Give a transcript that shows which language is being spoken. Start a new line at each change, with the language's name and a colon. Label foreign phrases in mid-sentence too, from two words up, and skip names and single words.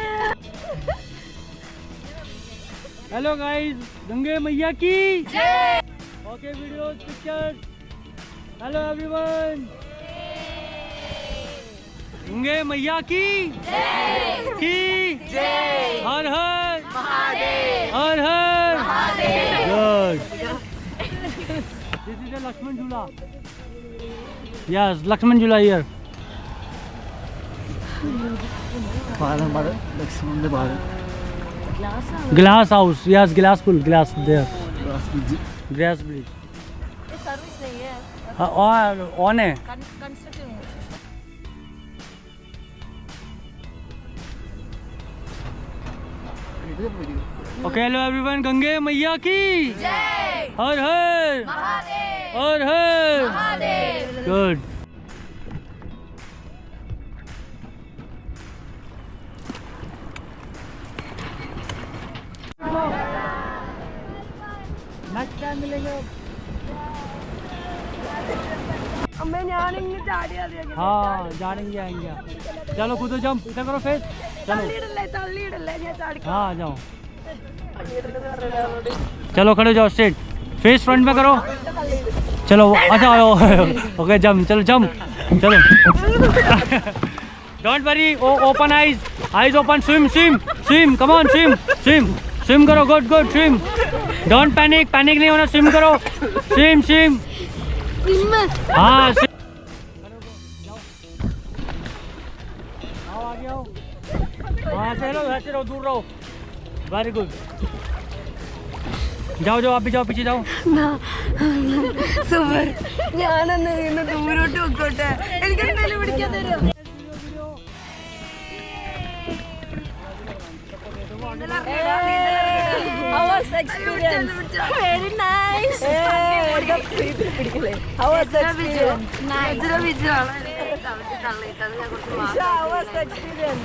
English: hello guys
Hindi: गंगे मैया की जय
English: okay videos pictures hello everyone
Hindi: गंगे मैया की जय हर हर महादेव हर हर महादेव
English: good this is a लक्ष्मण झूला यस लक्ष्मण झूला हियर glass house yes glass pool glass there glass bridge
Hindi: सर्विस नहीं है और ऑन है कंस्ट्रक्शन
English: okay hello everyone
Hindi: गंगे मैया की जय हर हर महादेव हर हर महादेव
English: good next time
Hindi: मिलेंगे
Malayalam: अम्मे ഞാനിങ്ങ് ചാടിയാ
Hindi: हाँ जानेंगे आएंगे चलो कूदो जंप इधर करो फेस चलो
Malayalam: തള്ളിയിടല്ലേ ഞാൻ ചാടി
Hindi: हाँ आ जाओ चलो खड़े हो जाओ
English: straight face
Hindi: फ्रंट में करो चलो अच्छा
English: okay jump
Hindi: चलो जंप चलो
English: don't worry open eyes open swim swim swim come on swim swim swim करो good good swim don't panic
Hindi: नहीं होना
English: स्विम करो स्विम स्विम
Hindi: हाँ आओ आगे आओ हाँ ऐसे रहो दूर रहो
English: very good
Hindi: जाओ आप भी जाओ पीछे जाओ
Malayalam: സൂപ്പർ ഞാനൊന്ന് ഇന്ന് ദൂരോട്ട് വെക്കോട്ടെ എനിക്ക് എന്തെങ്കിലും പിടിക്കാൻ തരുമോ
English: How was the experience? Very nice. How was the experience? Nice. How was the experience?